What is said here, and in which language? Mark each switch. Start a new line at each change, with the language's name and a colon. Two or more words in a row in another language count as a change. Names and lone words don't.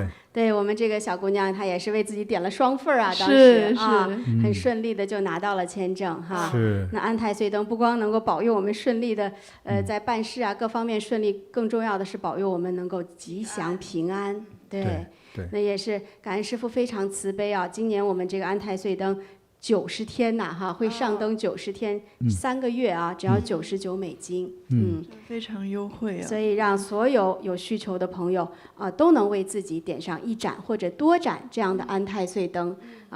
Chinese: 對，我們這個小姑娘她也是為自己點了雙份啊，當時啊，很順利的就拿到了簽證哈。那安太歲燈不光能夠保佑我們順利的在辦事啊各方面順利，更重要的是保佑我們能夠吉祥平安。对，那也是感恩師父非常慈悲啊。今年我們這個安太歲燈 90天吶，哈，會上燈90天，3個月啊，只要99美金，非常優惠啊。所以讓所有有需求的朋友啊，都能為自己點上1盞或者多盞這樣的安太歲燈啊。